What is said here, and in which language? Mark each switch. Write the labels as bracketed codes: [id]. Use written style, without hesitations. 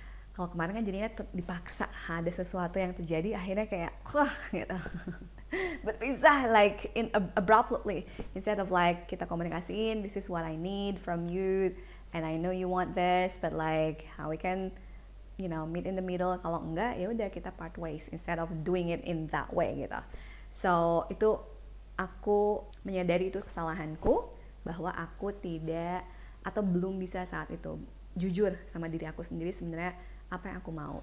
[id] Kalau kemarin kan jadinya dipaksa, ada sesuatu yang terjadi akhirnya kayak gitu. [en] Berpisah like abruptly, instead of like [id] kita komunikasiin, [en] this is what I need from you and I know you want this, but like how we can meet in the middle. [id] Kalau enggak ya udah kita [en] part ways, instead of doing it in that way gitu. [id] So itu aku menyadari itu kesalahanku, bahwa aku tidak atau belum bisa saat itu jujur sama diri aku sendiri sebenarnya apa yang aku mau.